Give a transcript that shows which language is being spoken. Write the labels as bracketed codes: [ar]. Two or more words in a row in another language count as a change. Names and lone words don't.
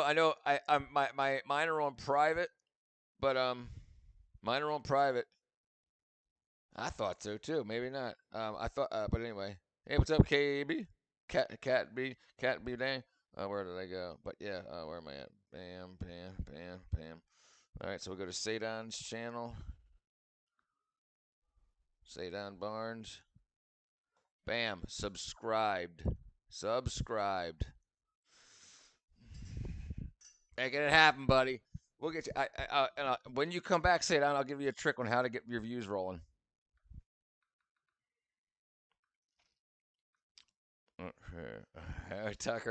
[en] Mine are on private, but mine are on private. I thought so too. Maybe not. I thought, but anyway. Hey, what's up, KB? Cat B, dang. Where did I go? But yeah, where am I at? Bam, bam, bam, bam. All right, so we'll go to Sadon's channel. Sadon Barnes. Bam. Subscribed. Making it happen, buddy. We'll get you. When you come back, Sadon, I'll give you a trick on how to get your views rolling. Tucker.